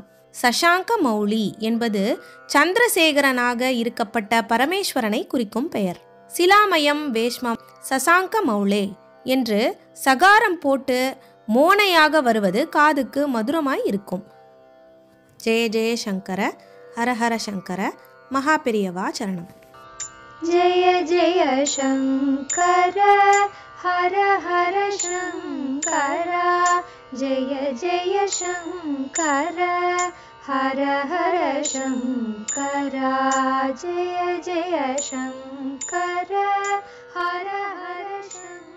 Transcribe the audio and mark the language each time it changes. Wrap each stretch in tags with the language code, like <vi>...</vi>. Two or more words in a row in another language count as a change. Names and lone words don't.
<ta>சசாங்க மௌலி என்பது சந்திரசேகரனாக இருக்கப்பட்ட பரமேஸ்வரனை குறிக்கும் பெயர்.</ta> <sa>शिलामयं वेश्म शशाङ्क मौले</sa> <ta>என்று சகாரம் போட்டு மோனையாக வருவது காதுக்கு மதுரமாய் இருக்கும்.</ta> <sa>जय जय शङ्कर, हरहर शङ्कर,</sa> <ta>மகாபெரியவா சரணம்.</ta> <sa>जय जय शङ्कर हर हर शङ्कर, जय जय शङ्कर हर हर शङ्कर, जय जय शङ्कर हर हर शङ्कर.</sa>